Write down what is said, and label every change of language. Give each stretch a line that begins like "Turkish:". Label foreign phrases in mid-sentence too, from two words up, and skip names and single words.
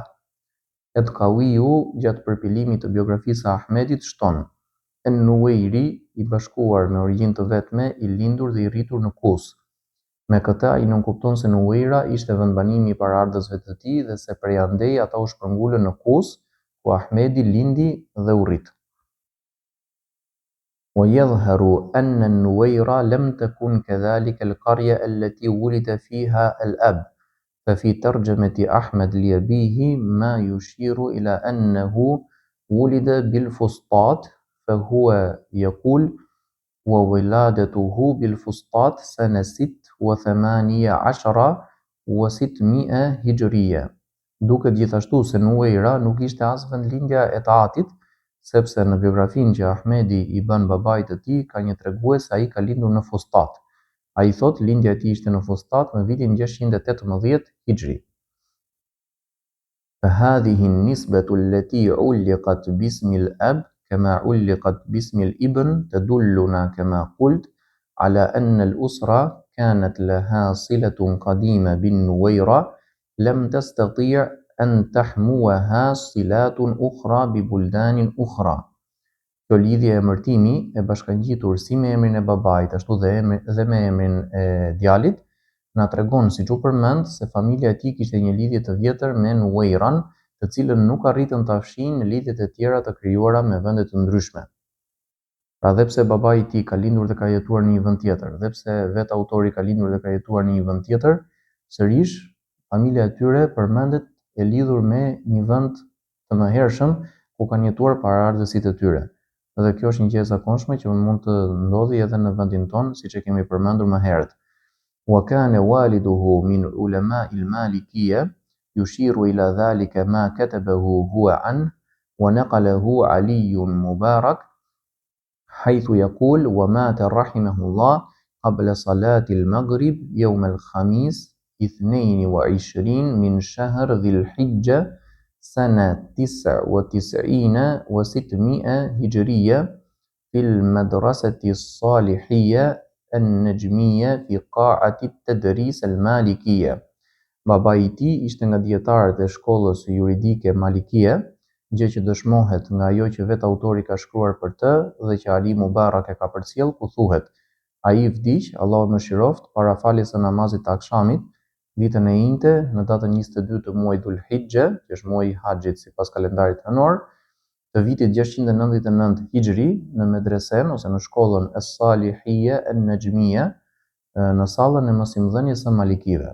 Albanian: Edkawiu, gjatë përpilimit të biografisë së Ahmedit, shton: En-Nuwairi, I bashkuar me origjinë të vetme, I lindur dhe I rritur në Kus. Me këtë ai nënkupton se Nuwaira ishte vendbanimi I paraardhësve të tij dhe se prej andej ata u shpërngulën në Kus, ku Ahmedi lindi dhe u rrit.
Arabic: ويظهر أن النويرة لم تكن كذلك القرية التي ولد فيها الأب ففي ترجمة أحمد لأبيه ما يشير إلى أنه ولد بالفسطاط فهو يقول وولادته بالفسطاط سنة 16 و600 هجرية.
Albanian: Duket gjithashtu se Nuwaira nuk ishte as vendlindja e Taatit, sepse në biografinë që Ahmedi I bën babait të tij ka një tregues se ai ka lindur në Fustat. Ai thot lindja e tij ishte në Fustat në vitin 618 Hijri.
Arabic: فهذه النسبة التي علقت باسم الأب كما علقت باسم الابن تدلنا كما قلت على أن الأسرة كانت لها صلة قديمة بالنويرة لم تستطيع أن تحموها صلات أخرى ببلدان أخرى.
Albanian: Kjo lidhje e emërtimi e bashkangjitur si me emrin e babait ashtu dhe me emrin e djalit na tregon, siç u përmend, se familja e tij kishte një lidhje të vjetër me Nuwairan, të cilën nuk arritën ta fshinë në lidhjet e tjera të krijuara me vende të ndryshme. Pra dhe pse babai I tij ka lindur dhe ka jetuar në një vend tjetër, dhe pse vetë autori ka lindur dhe ka jetuar në një vend tjetër, sërish familja e tyre përmendet e lidhur me një vend të mëhershëm ku kanë jetuar paraardhësit e tyre. dhe kjo është një gjë e zakonshme që mund të ndodhi edhe në vendin tonë, siç e kemi përmendur më herët.
Arabic: وكان والده من علماء المالكية يشير إلى ذلك ما كتبه هو عن ونقله علي مبارك حيث يقول ومات رحمه الله قبل صلاة المغرب يوم الخميس 22 من شهر ذي الحجة سنة 99 و600 هجرية في المدرسة الصالحية النجمية في قاعة التدريس المالكية.
Albanian: Babai I tij ishte nga dietarët e shkollës juridike Malikie, gjë që dëshmohet nga ajo që vetë autori ka shkruar për të dhe që Ali Mubarak e ka përcjell, ku thuhet: ai vdiq, Allahu më mëshiroft, para faljes së namazit të akşamit, ditën e njëjtë në datën 22 të muajit Dhul Hijja, që është muaji I Haxhit sipas kalendarit hënor, të vitit 699 Hijri, në medresen ose në shkollën Es-Salihiyya an-Najmiyya, në sallën e mësimdhënies së Malikive.